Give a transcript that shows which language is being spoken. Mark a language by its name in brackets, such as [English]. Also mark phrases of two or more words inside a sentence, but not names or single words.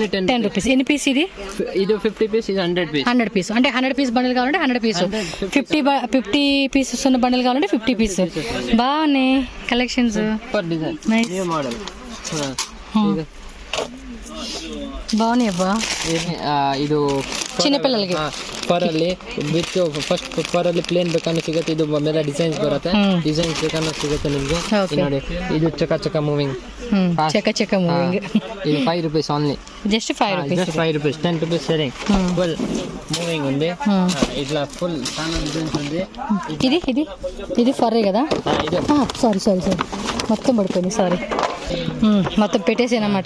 [Telugu] 10 రూపీస్. ఎన్ని పీస్ ఇది? ఇది 50 పీస్, ఇది 100 పీస్. 100 పీస్ అంటే 100 పీస్ బండిల్ కావాలంటే 100 పీస్. 50 పీసెస్ ఉన్న బండిల్ కావాలంటే 50 పీస్. బాగున్నాయి కలెక్షన్స్. సూపర్ డిజైన్, నైస్, న్యూ మోడల్. బాగున్నాయి అబ్బా. [Kannada] ಇದು [Telugu] చిన్నపిల్లలకి [Kannada] ಪರಲ್ಲಿ [English] with first [Kannada] ಪರಲ್ಲಿ ಪ್ಲೇನ್ ಬೇಕಾದ್ರೆ ಸಿಗುತ್ತೆ. ಇದು ಮೇಲೆ ಡಿಸೈನ್ಸ್ ಬರುತ್ತೆ, ಡಿಸೈನ್ಸ್ ಬೇಕಾದ್ರೆ ಸಿಗುತ್ತೆ ನಿಮ್ಗೆ. Okay. ನೋಡಿ, ಇದು ಚಕ ಮೂವಿಂಗ್, [Telugu] చెక్క చెక్క మూవింగ్. ఇది 5 [English] rupees only. Just 5 rupees. Just 5 rupees, 10 rupees selling. Full moving ఉంది. [Telugu] ఇట్లా ఫుల్ చాలా డిజైన్స్ ఉంది. ఇది ఇది ఇది ఫర్రే కదా? ఇది [English] sorry sorry sorry, [Telugu] మొత్తం పడిపోయింది, సారీ. మొత్తం పెట్టేసానమాట.